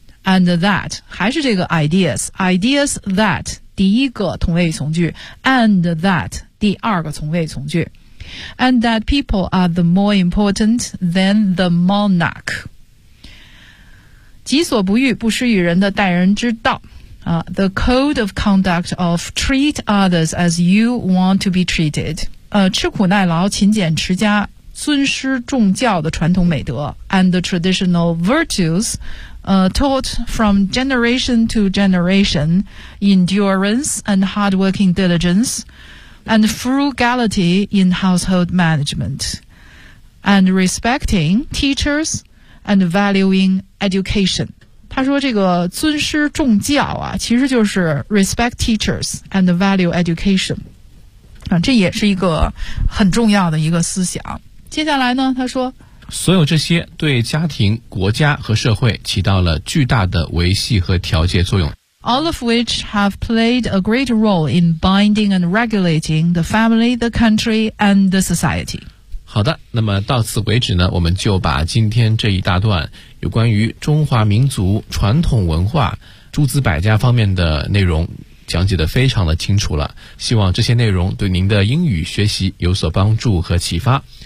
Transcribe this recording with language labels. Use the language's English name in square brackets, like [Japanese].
[English] And that [Chinese] 还是这个 [English] ideas that [Chinese] 第一个同位从句 [English] ，and that [Chinese] 第二个同位从句 [English] ，and that people are the more important than the monarch。 [Chinese] 己所不欲，不施于人的待人之道啊。 [English] The code of conduct of treat others as you want to be treated。 [Chinese] 吃苦耐劳，勤俭持家，尊师重教的传统美德 ， [English] and the traditional virtues。 Taught from generation to generation, endurance and hardworking diligence, and frugality in household management, and respecting teachers and valuing education. [Chinese] 他说这个尊师重教啊，其实就是 [English] respect teachers and value education. [Chinese] 啊，这也是一个很重要的一个思想。接下来呢，他说所有这些对家庭、国家和社会起到了巨大的维系和调节作用。 [English] All of which have played a great role in binding and regulating the family, the country, and the society. [Chinese] 好的，那么到此为止呢，我们就把今天这一大段有关于中华民族传统文化、诸子百家方面的内容讲解得非常的清楚了。希望这些内容对您的英语学习有所帮助和启发。